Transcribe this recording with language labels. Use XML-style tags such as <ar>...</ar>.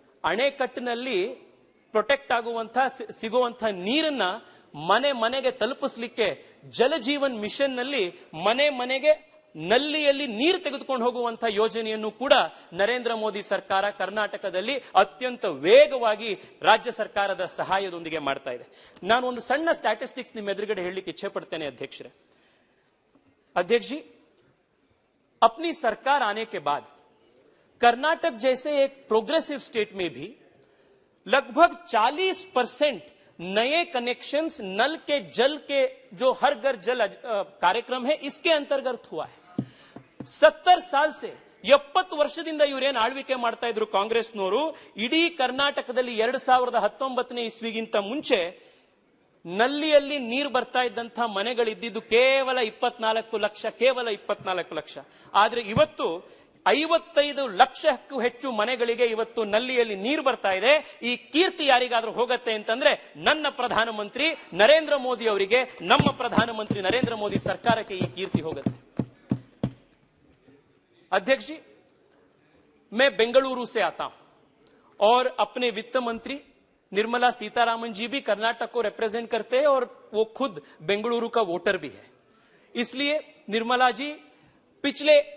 <kn>ಅಣೆಕಟ್ಟಿನಲ್ಲಿ protect ಆಗುವಂತಹ ಸಿಗುವಂತಹ ನೀರನ್ನ ಮನೆ ಮನೆಗೆ ತಲುಪಿಸಲಿಕ್ಕೆ ಜಲಜೀವನ್ ಮಿಷನ್ ನಲ್ಲಿ ಮನೆ ಮನೆಗೆ ನಲ್ಲಿಯಲ್ಲಿ ನೀರು ತೆಗೆದುಕೊಂಡು ಹೋಗುವಂತಹ ಯೋಜನೆಯನ್ನು ಕೂಡ ನರೇಂದ್ರ ಮೋದಿ ಸರ್ಕಾರ ಕರ್ನಾಟಕದಲ್ಲಿ ಅತ್ಯಂತ ವೇಗವಾಗಿ ರಾಜ್ಯ ಸರ್ಕಾರದ ಸಹಾಯದೊಂದಿಗೆ ಮಾಡ್ತಾ ಇದೆ. ನಾನು ಒಂದು ಸಣ್ಣ ಸ್ಟ್ಯಾಟಿಸ್ಟಿಕ್ಸ್ ನಿಮ್ಮ ಎದುರುಗಡೆ ಹೇಳಲಿಕ್ಕೆ ಇಚ್ಛೆ ಪಡ್ತೇನೆ.</kn> <hi>अध्यक्ष जी, अपनी सरकार आने के बाद कर्नाटक जैसे एक प्रोग्रेसिव स्टेट में भी लगभग 40% नए कनेक्शंस नल के जल के जो हर घर जल कार्यक्रम है इसके अंतर्गत हुआ है. 70 साल से</hi> <kn>70 ವರ್ಷದಿಂದ ಇವರೇನು ಆಳ್ವಿಕೆ ಮಾಡ್ತಾ ಇದ್ರು ಕಾಂಗ್ರೆಸ್ನವರು, ಇಡೀ ಕರ್ನಾಟಕದಲ್ಲಿ 2019ನೇ ಇಸ್ವಿಗಿಂತ ಮುಂಚೆ ನಲ್ಲಿಯಲ್ಲಿ ನೀರು ಬರ್ತಾ ಇದ್ದಂತಹ ಮನೆಗಳಿದ್ದಿದ್ದು ಕೇವಲ 24 ಲಕ್ಷ. ಆದ್ರೆ ಇವತ್ತು 55 ಲಕ್ಷಕ್ಕೂ ಹೆಚ್ಚು ಮನೆಗಳಿಗೆ ಇವತ್ತು ನಲ್ಲಿಯಲ್ಲಿ ನೀರು ಬರ್ತಾ ಇದೆ. ಈ ಕೀರ್ತಿ ಯಾರಿಗಾದ್ರೂ ಹೋಗುತ್ತೆ ಅಂತಂದ್ರೆ ನನ್ನ ಪ್ರಧಾನಮಂತ್ರಿ ನರೇಂದ್ರ ಮೋದಿ ಅವರಿಗೆ, ನಮ್ಮ ಪ್ರಧಾನಮಂತ್ರಿ ನರೇಂದ್ರ ಮೋದಿ ಸರ್ಕಾರಕ್ಕೆ ಈ ಕೀರ್ತಿ ಹೋಗುತ್ತೆ.</kn> <hi>अध्यक्ष जी, मैं बेंगलुरु से आता हूं और अपने वित्त मंत्री निर्मला सीतारामन जी भी कर्नाटक को रिप्रेजेंट करते हैं और वो खुद बेंगलुरु का वोटर भी है. इसलिए निर्मला जी, पिछले</hi>